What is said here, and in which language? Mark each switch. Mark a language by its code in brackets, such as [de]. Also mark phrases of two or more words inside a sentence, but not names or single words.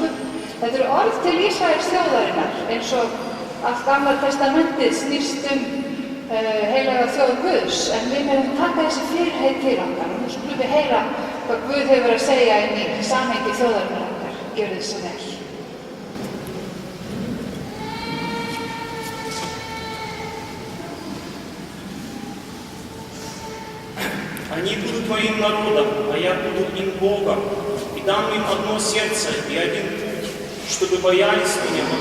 [is] Þetta eru orð til Ísraels þjóðarinnar, eins og allt Gamla testamentið snýst heilaga þjóð Guðs, en við meðum taka þessi fyrirheit til okkar og nú skulum við heyra hvað Guð hefur að segja inn í samhengi þjóðarinnar okkar. Gjörðu þið svo vel. [ru] Они будут моим народом, а я буду им Богом, и дам им одно сердце и один путь, чтобы боялись меня во